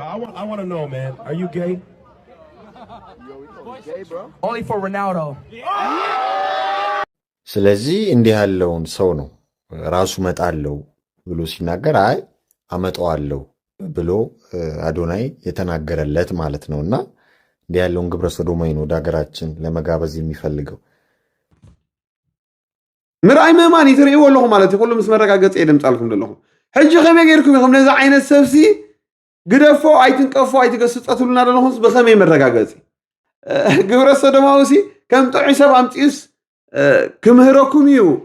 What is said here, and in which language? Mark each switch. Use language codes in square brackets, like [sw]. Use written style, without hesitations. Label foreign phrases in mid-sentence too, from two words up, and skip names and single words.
[am] ስለዚህ እንዲህ ያለውን ሰው ነው ራሱ መጣለው ብሎ ሲናገር አይ አመጣዋለሁ ብሎ አዶናይ የተናገረለት ማለት ነው። እና እንዲህ ያለውን ግብረ ሰዶማዊ ነው ወደ ሀገራችን ለመጋበዝ የሚፈልገው። [ti] ምርአይ መማን ይትርእይዎ ኣለኹ ማለት ኩሉ ምስ መረጋገፂ የድምፃልኩም ዘለኹም ሕጂ ከመይ ጌርኩም ኢኹም ነዚ ዓይነት ሰብሲ ግደፎ ኣይትንቀፎ ኣይትገስፀትሉና ዘለኹም ብኸመይ መረጋገፂ ግብረ ሰዶማዊ ሲ ከም ጥዑይ ሰብ ኣምፂኡስ ክምህረኩም እዩ